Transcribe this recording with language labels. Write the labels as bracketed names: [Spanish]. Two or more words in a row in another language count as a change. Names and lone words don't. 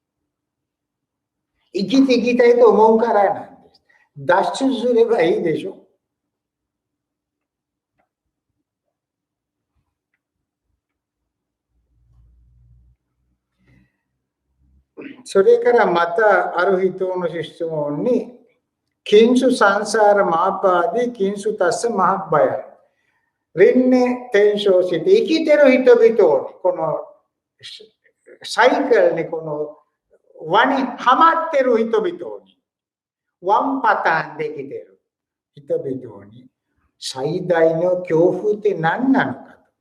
[Japanese] 生きていきたいと思うからなんです。脱出すればいいでしょ。それからまたある人の質問に、 [Pali] किंसु संसार महापादि किंसु तस्य महाभय。 [Japanese] 輪廻転生して生きてる人々に、このサイクルに、この輪にはまってる人々に、ワンパターンで生きてる人々に、最大の恐怖って何なのか。